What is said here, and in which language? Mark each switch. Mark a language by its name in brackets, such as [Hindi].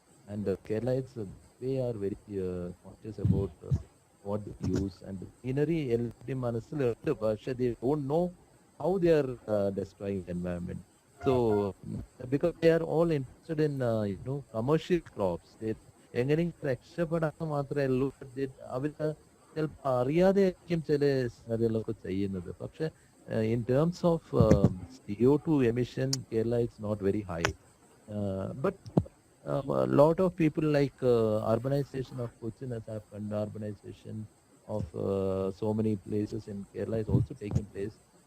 [English] And Kerala is they are very conscious about what they use and the scenery. [Malayalam] എല്ലാവരുടെയും മനസ്സിലുണ്ട്, പക്ഷെ [English] they don't know how they are destroying the environment. So because they are all interested in commercial crops, they [Malayalam] എങ്ങനെയെങ്കിലും രക്ഷപ്പെടാൻ മാത്രമേ ഉള്ളൂ. അവർ ചിലപ്പോൾ അറിയാതെയായിരിക്കും ചില സംഗതികളൊക്കെ ചെയ്യുന്നത്. [English] പക്ഷെ in terms of CO2 emission, Kerala is not very high. But a lot of people like urbanization of Cochin has happened, urbanization of so many places in Kerala is also taking place.